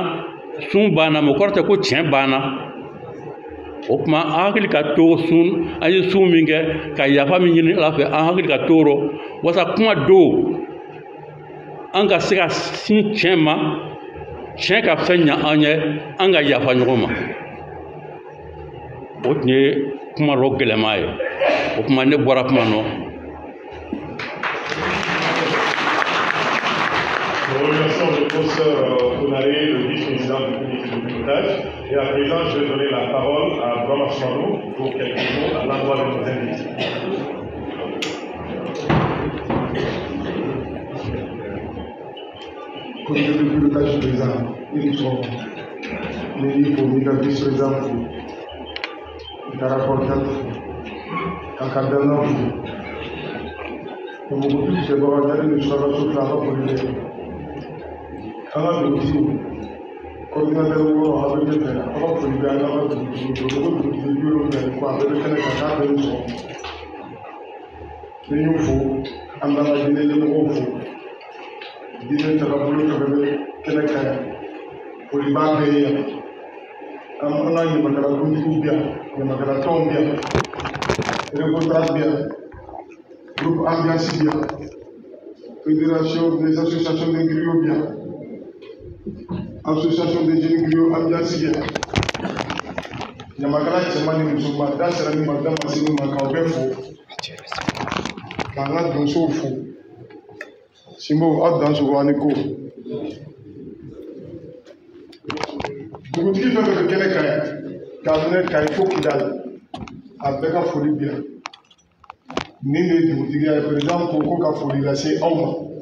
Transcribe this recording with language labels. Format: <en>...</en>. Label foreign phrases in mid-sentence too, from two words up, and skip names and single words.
<bm>sun banna mɛ o kɔrɔ tɛ ko tiɲɛ banna o tuma an hakili ka to sun an ye sun min kɛ ka yafa min ɲini Ala fɛ an hakili ka to o rɔ wasa kuma don an ka se ka sin tiɲɛ ma tiɲɛ ka fɛn ɲa an ye an ka yafa ɲɔgɔn ma o tun ye kuma dɔ gɛlɛma ye o tuma ne bɔra kuma nɔ.</bm> <fr>Nous remercions le professeur Konaré, le vice-président du comité de pilotage. Et à présent, je vais donner la parole à Brahma Smanou pour quelques mots à l'endroit de nos invités. Comité de pilotage présent, ils sont les comité vice-président, les rapporteurs, en cadre de mon groupe, c'est bon, on a une observation claire pour les</fr> <bm>an ka dugutigi coordinateur wɔɔrɔ a bɛ ne fɛ a ka foli bɛ an ka dugutigi bolo ko dugutigi 70 ko a bɛɛ bɛ kɛnɛ kan k'a bɛɛ bɛ sɔrɔ ne y'u fo an b'an ka diinɛ ɲɛmɔgɔw fo diinɛ tagabolo fɛnɛ bɛ kɛnɛ kan yan foli b'a bɛɛ ye yan an ka ɲamakala kuntigiw bɛ yan ɲamakala tɔnw bɛ yan récoltage bɛ yan groupe ambiance bɛ yan fédération des associations de griots bɛ yan association des jeunes griots ambiance bɛ yan ɲamakala cɛman ni musoman da sera min ma da ma se min ma k'aw bɛɛ fo k'an ka donsow fo sinbo aw dansogo ani ko dugutigi fɛn fɛn bɛ kɛnɛ kan yan k'a minɛ Kayi fo Kidali a bɛɛ ka foli bi yan nin de ye dugutigiya ye président ko ka foli lase aw ma</bm>